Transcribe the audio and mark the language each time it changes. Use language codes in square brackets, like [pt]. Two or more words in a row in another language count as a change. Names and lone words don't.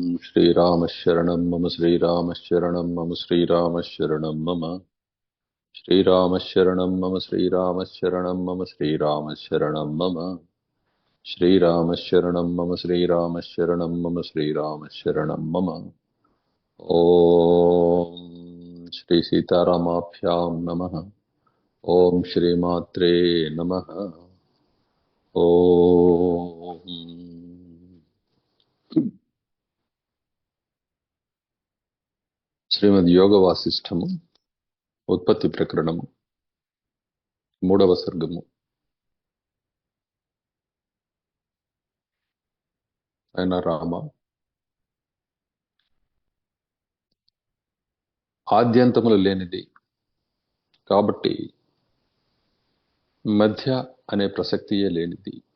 [sa] श्रीरामशरणं मम श्रीरामशरणं मम श्रीरामशरणं मम श्रीरामशरणं मम श्रीरामशरणं मम श्रीरामशरणं मम श्रीरामशरणं मम श्रीरामशरणं मम श्रीरामशरणं मम। ॐ श्री सीतारामाभ्यां नमः। ॐ श्रीमात्रे नमः। [te] ॐ శ్రీమద్ యోగ వాసిష్టము ఉత్పత్తి ప్రకరణము 3వ సర్గము. ఆయన రామ, ఆద్యంతములు లేనిది కాబట్టి మధ్య అనే ప్రసక్తియే లేనిది.